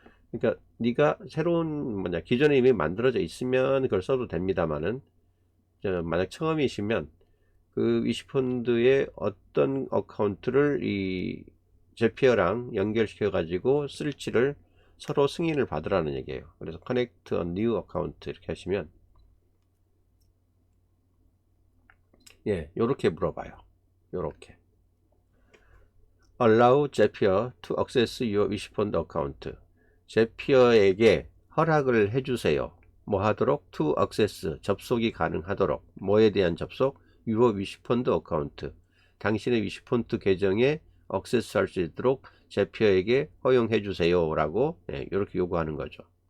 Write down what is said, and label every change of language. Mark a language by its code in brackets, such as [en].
[ko] 그러니까 네가 새로운 기존에 이미 만들어져 있으면 그걸 써도 됩니다만은, 만약 처음이시면 그 위시펀드의 어떤 어카운트를 이 제피어랑 연결시켜 가지고 쓸지를 서로 승인을 받으라는 얘기예요. 그래서 [en] connect a new account [ko] 이렇게 하시면 요렇게 물어봐요. 요렇게 [en] allow Zapier to access your 위시펀드 account. [ko] 제피어에게 허락을 해주세요. 뭐 하도록? [en] to access, [ko] 접속이 가능하도록. 뭐에 대한 접속? your 위시펀드 어카운트, 당신의 위시펀드 계정에 액세스 할 수 있도록 제피어에게 허용해 주세요 라고 이렇게 요구하는 거죠.